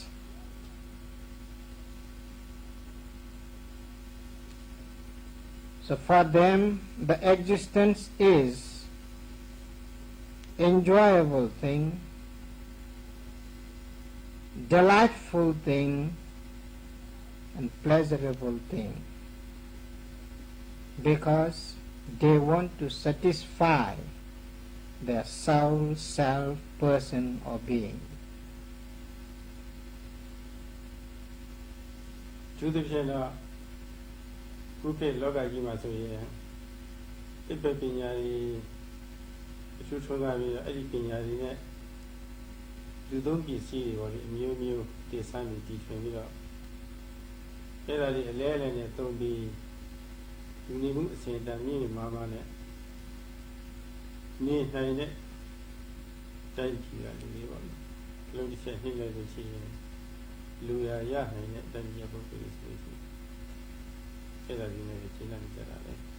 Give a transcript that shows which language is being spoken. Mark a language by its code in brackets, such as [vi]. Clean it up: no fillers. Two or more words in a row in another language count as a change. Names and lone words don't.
[en] So for them, the existence is enjoyable thing, delightful thing, and pleasurable thing, because they want to satisfy their soul, self, person, or being. [my] သူတို့ဖြစ်တော့ခုခေတ်လောကကြီးမှာဆိုရင်အပ္ပပညာကြီးအထူးထွန်းကားပြီးအဲ့ဒီ ပညာကြီးနဲ့လူသုံးပစ္စည်းတွေပေါ့လေအမျိုးမျိုးတည်ဆန်းပြီးတည်ထွင်ပြီးတော့အဲ့ဒါလေးအလဲအလဲနဲ့သုံးပြီးလူနေမှုအစဉ်တန်မြင့်မာမာနဲ့နေနိုင်တဲ့တိုက်ကြည့်ရလူလေးပေါ့လေလုံးတစ်ချက်နှိမ့်လိုက်လို့ရှိရင်လူရရနိုင်တဲ့တိုက်ကြည့်ပုဂ္ဂိုလ်တွေဆိုရင်အဲ့ဒါကြီးနဲ့ရှင်းနိုင်ကြတာလေ